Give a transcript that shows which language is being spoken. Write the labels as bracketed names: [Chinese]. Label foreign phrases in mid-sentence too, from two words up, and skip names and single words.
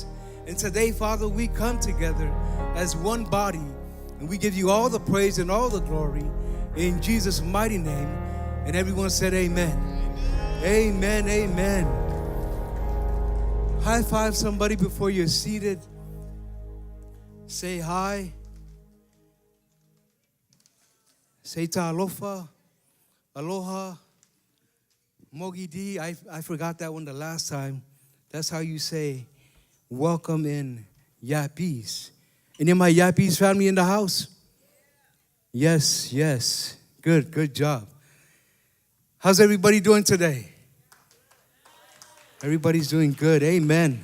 [English] And today, Father, we come together as one body and we give you all the praise and all the glory in Jesus' mighty name. And everyone said amen. Amen, amen. High five somebody before you're seated. Say hi. Say ta alofa, aloha, mogi di. I forgot that one the last time. That's how you say welcome in Yappies. Any of my Yappies family in the house? Yes, yes. Good job. How's everybody doing today? Everybody's doing good. Amen.